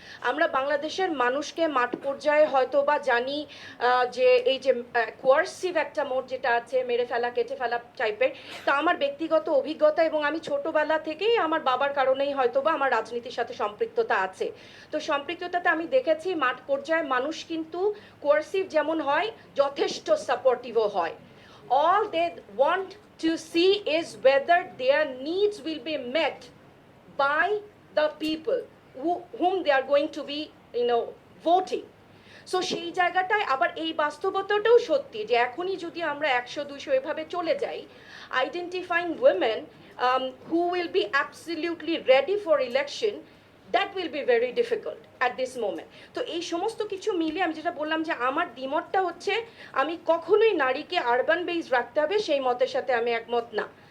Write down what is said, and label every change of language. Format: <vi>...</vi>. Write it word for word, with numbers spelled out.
<bn>আমরা বাংলাদেশের মানুষকে মাঠ পর্যায়ে হয়তো বা জানি আহ, যে এই যে কোয়ার্সিভ একটা মোড যেটা আছে, মেরে ফেলা কেটে ফেলা টাইপের, তা আমার ব্যক্তিগত অভিজ্ঞতা এবং আমি ছোটবেলা থেকেই আমার বাবার কারণেই হয়তো বা আমার রাজনীতির সাথে সম্পৃক্ততা আছে। তো সম্পৃক্ততাতে আমি দেখেছি মাঠ পর্যায়ে মানুষ কিন্তু কোয়ার্সিভ যেমন হয়, যথেষ্ট সাপোর্টিভও হয়।</bn> <en>All they want to see is whether their needs will be met by the people who, whom they are going to be you know voting. So</en> <bn>সেই জায়গাটায় আবার এই বাস্তবতাটাও সত্যি যে এখনই যদি আমরা একশো দুশো এভাবে চলে যাই,</bn> <en>Identifying women who will be absolutely ready for election, that will be very difficult at this moment.</en> <bn>তো এই সমস্ত কিছু মিলে আমি যেটা বললাম যে আমার দ্বিমতটা হচ্ছে আমি কখনোই নারীকে আরবান বেস রাখতে হবে সেই মতের সাথে আমি একমত না।</bn>